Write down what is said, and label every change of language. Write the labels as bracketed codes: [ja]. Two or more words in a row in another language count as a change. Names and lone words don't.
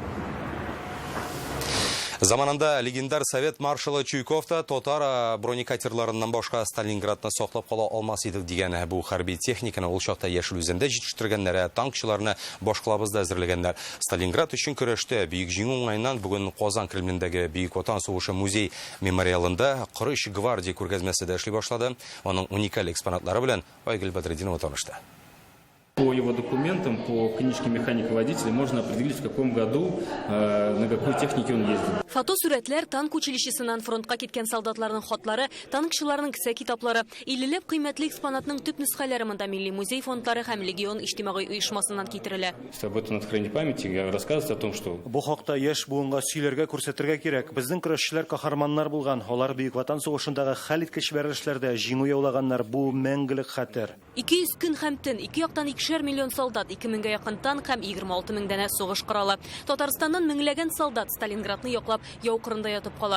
[tt] Заманында легендар совет маршалы Чуйков та татар бронекатерларыннан башка Сталинградны саклап кала алмас идек дигән бу хәрби техниканы ул чакта яшел үзендә җитештерегәннәр, танкчыларны башкалабызда әзерләгәннәр. Сталинград өчен көрәштә бөек җиңү уңайыннан бүген Казан Кремлендәге Бөек Ватан сугышы музей мемориалында Кырыш гвардия күргәзмәсе дә эшли башлады. Аның уникаль экспонатлары белән Айгөл Бадридинова танышты. [ru] По его документам, по книжке механика-водителя можно определить, в каком году, на какой технике он ездил. Фотосурәтләр танк училищесынан фронтка киткән солдатларның хатлары, танкчыларның кесә китаплары, иллеләп кыйммәтле экспонатның төп нускалары монда Милли музей фондлары һәм Легион иҗтимагый оешмасыннан китерелә. Об этом надхранение памяти рассказывается о том, что [tt] бу хакта яшь буынга сөйләргә, күрсәтергә кирәк. Безнең көрәшчеләр каһарманнар булган. Алар Бөек Ватан сугышындагы хәлиткеч бәрелешләрдә җиңү яулаганнар. Бу мәңгелек хәтер. 200 көн һәм төн, 2 яктан 2 миллион солдат, 2000-гә якын танк һәм 26 000 дәнә сугыш коралы. Татарстаннан меңләгән солдат Сталинградны яклап яу кырында ятып кала.